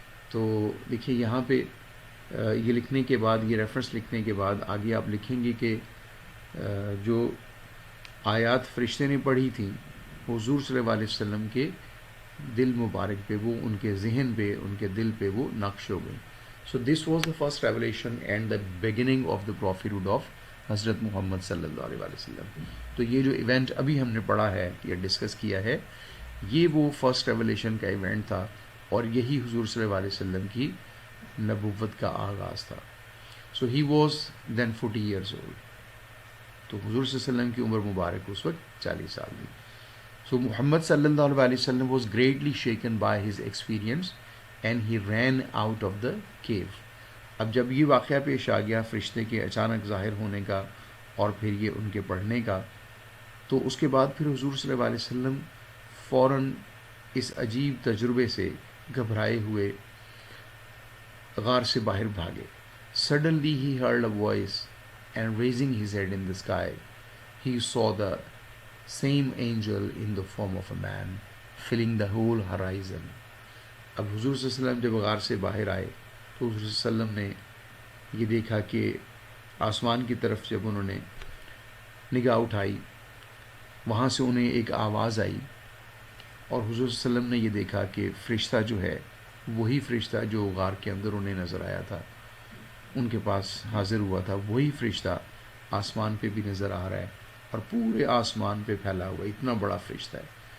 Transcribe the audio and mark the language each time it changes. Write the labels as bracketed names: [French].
[Urdu] تو دیکھیے یہاں پہ یہ لکھنے کے بعد، یہ ریفرنس لکھنے کے بعد آگے آپ لکھیں گے کہ جو آیات فرشتے نے پڑھی تھیں حضور صلی اللہ علیہ وسلم کے دل مبارک پہ، وہ ان کے ذہن پہ، ان کے دل پہ وہ نقش ہو گئی. [English] So this was the first revelation and the beginning of the prophethood of حضرت Muhammad صلی اللہ علیہ وسلم. [Urdu] تو یہ جو ایونٹ ابھی ہم نے پڑھا ہے یا ڈسکس کیا ہے یہ وہ فرسٹ ریولیشن کا ایونٹ تھا، اور یہی حضور صلی اللہ علیہ وسلم کی نبوت کا آغاز تھا. [English] So he was then 40 years old. [Urdu] تو حضور صلی اللہ علیہ وسلم کی عمر مبارک اس وقت 40 سال تھی. [English] So Muhammad صلی اللہ علیہ وسلم was greatly shaken by his experience and he ran out of the cave. [Urdu] اب جب یہ واقعہ پیش آ گیا فرشتے کے اچانک ظاہر ہونے کا اور پھر یہ ان کے پڑھنے کا، تو اس کے بعد پھر حضور صلی اللہ علیہ وسلم فوراً اس عجیب تجربے سے گھبرائے ہوئے غار سے باہر بھاگے. [English] Suddenly he heard a voice and raising his head in the sky he saw the same angel in the form of a man filling the whole horizon. [Urdu] اب حضور صلی اللہ علیہ وسلم جب غار سے باہر آئے تو حضور صلی اللہ علیہ وسلم نے یہ دیکھا کہ آسمان کی طرف جب انہوں نے نگاہ اٹھائی وہاں سے انہیں ایک آواز آئی، اور حضور صلی اللہ علیہ وسلم نے یہ دیکھا کہ فرشتہ جو ہے وہی فرشتہ جو غار کے اندر انہیں نظر آیا تھا، ان کے پاس حاضر ہوا تھا، وہی فرشتہ آسمان پہ بھی نظر آ رہا ہے اور پورے آسمان پہ پھیلا ہوا اتنا بڑا فرشتہ ہے.